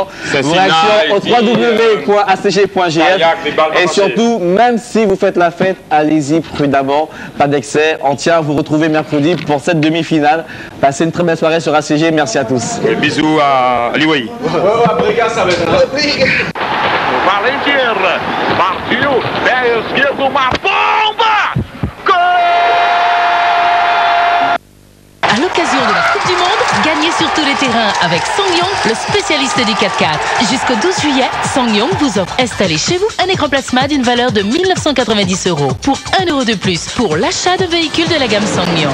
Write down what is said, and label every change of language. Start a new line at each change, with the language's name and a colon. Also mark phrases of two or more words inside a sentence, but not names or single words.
French: Vos réactions au www.acg.gf. Et surtout, même si vous faites la fête, allez-y prudemment, pas d'excès. On tient à vous retrouver mercredi pour cette demi-finale. Passez une très belle soirée sur ACG. Merci à tous. Et bisous à Liwei.
Portuguese: Valentir partiu, pé esquerdo, uma bomba! Gol!
French: À l'occasion de la Coupe du Monde, gagnez sur tous les terrains avec Sangyong, le spécialiste des 4x4. Jusqu'au 12 juillet, Sangyong vous offre installé chez vous un écran plasma d'une valeur de 1 990 € pour 1 € de plus pour l'achat de véhicules de la gamme Sangyong.